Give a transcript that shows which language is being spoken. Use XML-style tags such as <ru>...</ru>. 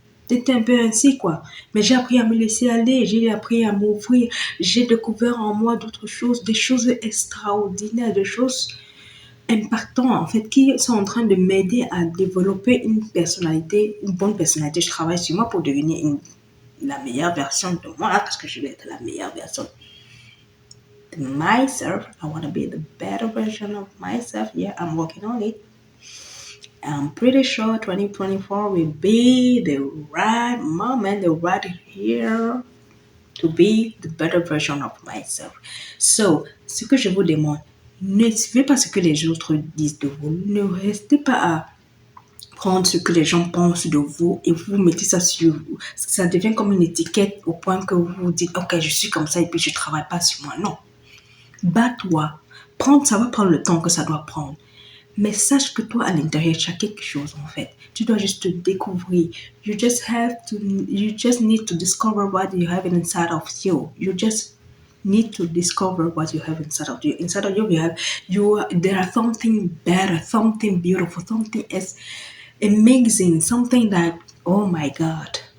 <fr>C'était un peu ainsi, quoi. Mais j'ai appris à me laisser aller, j'ai appris à m'ouvrir, j'ai découvert en moi d'autres choses, des choses extraordinaires, des choses impactants, en fait, qui sont en train de m'aider à développer une personnalité, une bonne personnalité. Je travaille sur moi pour devenir la meilleure version de moi, parce que je vais être la meilleure version de myself.</fr> <en>I want to be the better version of myself. Yeah, I'm working on it. I'm pretty sure 2024 will be the right moment, the right year to be the better version of myself.</en> <fr>So, ce que je vous demande, ne suivez pas ce que les autres disent de vous. Ne restez pas à prendre ce que les gens pensent de vous et vous mettez ça sur vous. Ça devient comme une étiquette au point que vous vous dites, ok, je suis comme ça et puis je ne travaille pas sur moi. Non. Bats-toi. Ça va prendre le temps que ça doit prendre. Mais sache que toi, à l'intérieur, tu as quelque chose, en fait. Tu dois juste te découvrir.</fr> <en>You just need to discover what you have inside of you. You just need to discover what you have inside of you. Inside of you, there are something better, something beautiful, something is amazing, something that, oh my God.</en>